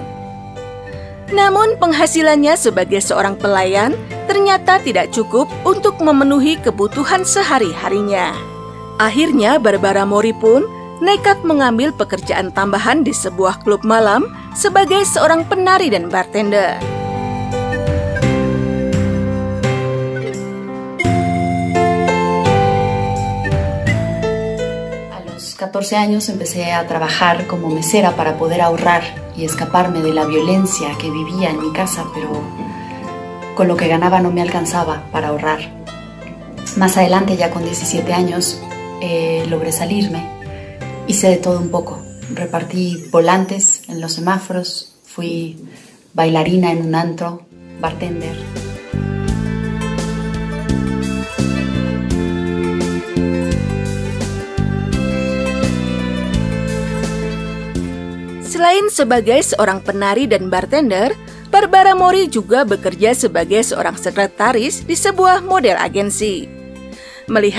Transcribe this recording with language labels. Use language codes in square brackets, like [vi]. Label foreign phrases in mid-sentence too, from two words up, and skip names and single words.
[id] Namun penghasilannya sebagai seorang pelayan ternyata tidak cukup untuk memenuhi kebutuhan sehari-harinya. Akhirnya Barbara Mori pun nekat mengambil pekerjaan tambahan di sebuah klub malam sebagai seorang penari dan bartender. [es] A los 14 años empecé a trabajar como mesera para poder ahorrar y escaparme de la violencia que vivía en mi casa, pero con lo que ganaba no me alcanzaba para ahorrar. Más adelante, ya con 17 años, logré salirme. Hice de todo un poco. Repartí volantes en los semáforos, fui bailarina en un antro, bartender. [id] Selain sebagai seorang penari dan bartender, Barbara Mori juga bekerja sebagai seorang sekretaris di sebuah model agensi.